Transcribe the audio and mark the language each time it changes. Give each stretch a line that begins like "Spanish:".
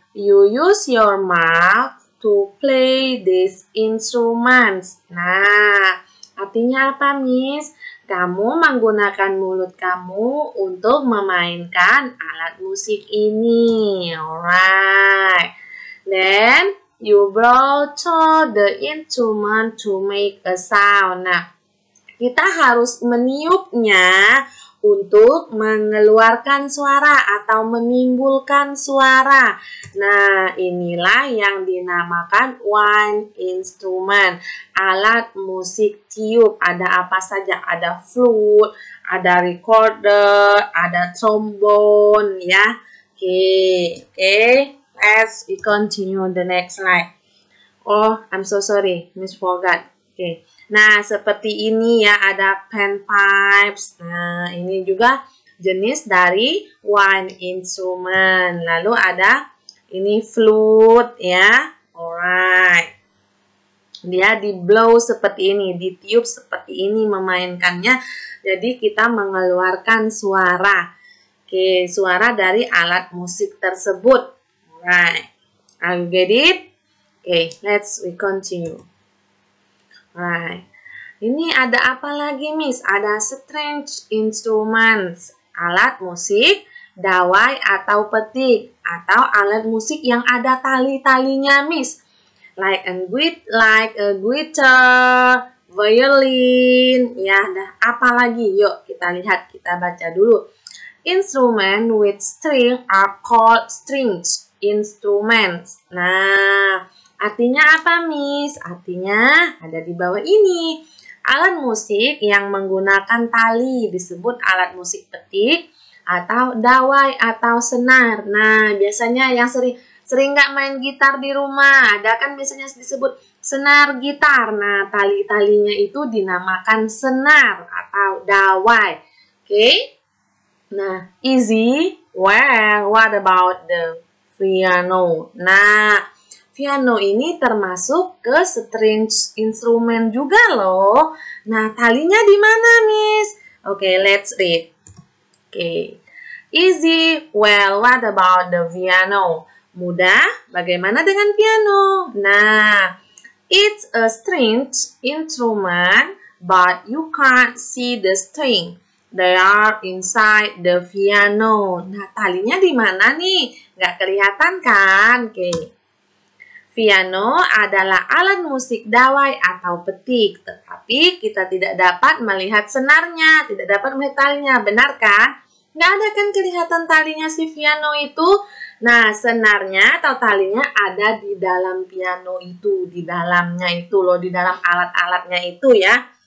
English: You use your mouth to play these instruments.
Indonesian: Nah, artinya apa, Miss? Kamu menggunakan mulut kamu untuk memainkan alat musik ini.
English: Alright. Then, you blow to the instrument to make a sound. Nah,
Indonesian: kita harus meniupnya untuk mengeluarkan suara atau menimbulkan suara. Nah, inilah yang dinamakan wind instrument, alat musik tiup. Ada apa saja? Ada flute, ada recorder, ada trombone, ya. Oke.
English: Let's continue the next slide. Oh, I'm so sorry, Miss forgot. Oke.
Indonesian: Nah, seperti ini ya, ada panpipes. Nah, ini juga jenis dari wind instrument. Lalu ada ini flute ya. Alright. Dia di blow seperti ini, ditiup seperti ini memainkannya. Jadi kita mengeluarkan suara. Oke, suara dari alat musik tersebut.
English: Alright. Are you get it? Oke, we continue. Right.
Indonesian: Ini ada apa lagi, Miss? Ada string instruments, alat musik, dawai atau petik, atau alat musik yang ada tali-talinya, Miss.
English: Like a guitar, violin, ya.
Indonesian: Dah apa lagi? Yuk kita lihat, kita baca dulu.
English: Instrument with string are called strings instruments.
Indonesian: Nah, artinya apa, Miss? Artinya ada di bawah ini. Alat musik yang menggunakan tali disebut alat musik petik atau dawai atau senar. Nah, biasanya yang sering nggak main gitar di rumah, ada kan biasanya disebut senar gitar. Nah, tali-talinya itu dinamakan senar atau dawai. Oke? Nah, easy.
English: Well, what about the piano?
Indonesian: Nah, piano ini termasuk ke string instrumen juga loh. Nah, talinya di mana, Miss? Oke,
English: let's read.
Indonesian: Oke. Easy.
English: Well, what about the piano?
Indonesian: Mudah. Bagaimana dengan piano?
English: Nah, it's a stringed instrument, but you can't see the string. They are inside the piano.
Indonesian: Nah, talinya di mana nih? Nggak kelihatan kan? Oke. Piano adalah alat musik dawai atau petik, tetapi kita tidak dapat melihat senarnya, tidak dapat melihat talinya, benar kan? Nggak ada kan kelihatan talinya si piano itu? Nah, senarnya atau talinya ada di dalam piano itu, di dalamnya itu loh, di dalam alat-alatnya itu ya.